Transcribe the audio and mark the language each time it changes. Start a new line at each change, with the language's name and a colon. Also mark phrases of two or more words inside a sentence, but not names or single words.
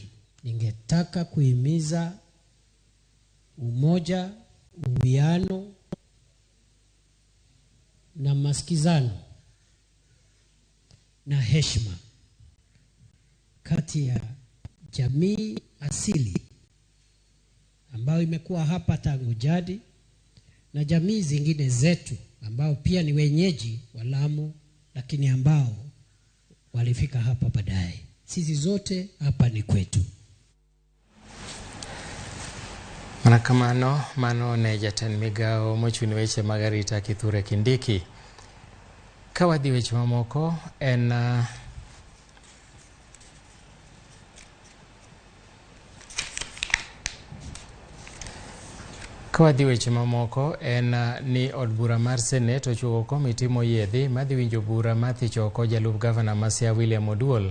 Swahili: Ningetaka kuhimiza umoja, uwiano na masikizano na heshima kati ya jamii asili ambayo imekuwa hapa tangu jadi na jamii zingine zetu ambao pia ni wenyeji wa Lamu lakini ambao walifika hapa baadaye. Sisi zote hapa ni kwetu.
Luo (Kenya and Tanzania): Manakamano mano ne jatend migawo mochuni weche mag arita Kithure Kindiki. Kawadhi weche mamoko en ni od bura mar Senate ochugo komiti moyiedhi madhi winjo bura mathicho oko jalup gavana ma Siaya William Oduol.